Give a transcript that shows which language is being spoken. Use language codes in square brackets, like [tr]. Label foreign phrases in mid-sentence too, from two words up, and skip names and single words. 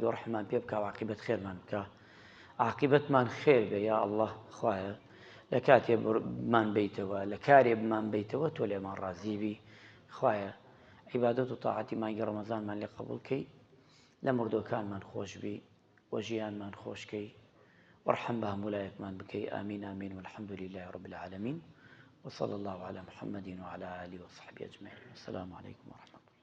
[ckb] گەورە ڕەحمان پێ بکە و عاقبەت خێرمان بکە عاقبەتمان خێر بێ [ar] یا ئەڵڵا [ckb] خوایە لە کاتێ بمان بیتەوە لە کارێ بمان بیتەوە تۆ لێمان ڕازی بی خوایە عیبادەت و تاعەتی مانگی ڕەمەزانمان لێ قبوڵ کەی لە مردووەکانمان خۆش بی و ژیانمان خۆشکەی [ar] وارحم بها [ckb] مولایەکمان بکەی [ar] ئامین ئامین والحمد لله رب العالمين وصلى الله على محمد وعلى آله وصحبه أجمعين. السلام عليكم ورحمة الله.